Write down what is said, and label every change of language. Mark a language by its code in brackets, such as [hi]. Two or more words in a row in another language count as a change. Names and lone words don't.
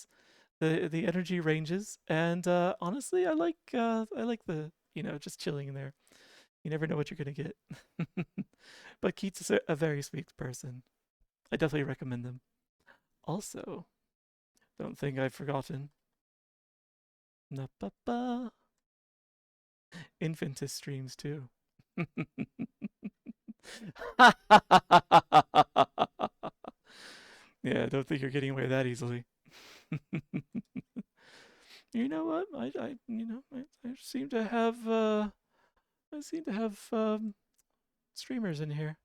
[en] The energy ranges, and honestly, I like the just chilling in there. You never know what you're gonna get. But Keats is a very sweet person. I definitely recommend them. Also, don't think I've forgotten. Na-ba-ba. Infantis streams too. Yeah, don't think you're getting away that easily. You know what? I seem to have streamers in here.